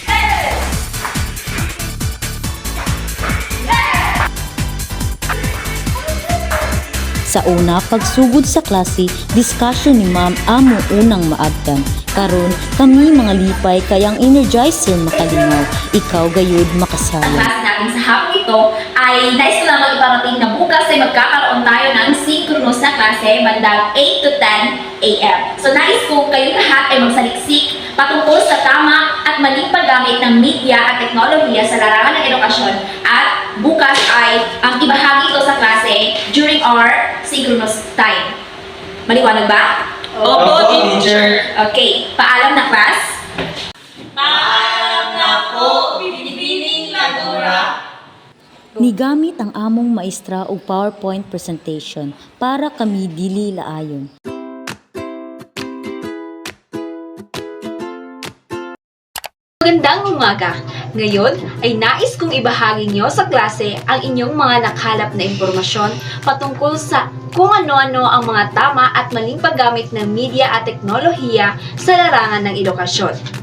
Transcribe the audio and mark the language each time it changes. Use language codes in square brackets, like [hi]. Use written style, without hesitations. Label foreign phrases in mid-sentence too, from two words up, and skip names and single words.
[ceb] Sa una, pagsugod sa klase, discussion ni ma'am amo unang maabtan. Karon, kami mga lipay kayang energizer makalingaw, ikaw gayud makasaya. [tl] class natin sa hapon ito ay nais ko lamang iparating na bukas ay magkakaroon tayo ng synchronous na klase bandang 8 to 10 a.m. So nais ko kayong lahat ay magsaliksik patungkol sa tama at maling paggamit ng media at teknolohiya sa larangan ng edukasyon at bukas ay ang ibahagi ito sa klase [en] during our synchronous time. [tl] Maliwanag ba? Opo, teacher. Okay, paalam na class. [ceb] Nigamit ang among maestra og PowerPoint presentation para kami dili laayon. [tl] Magandang umaga! Ngayon ay nais kong ibahagi nyo sa klase ang inyong mga nakalap na impormasyon patungkol sa kung ano-ano ang mga tama at maling paggamit ng media at teknolohiya sa larangan ng edukasyon.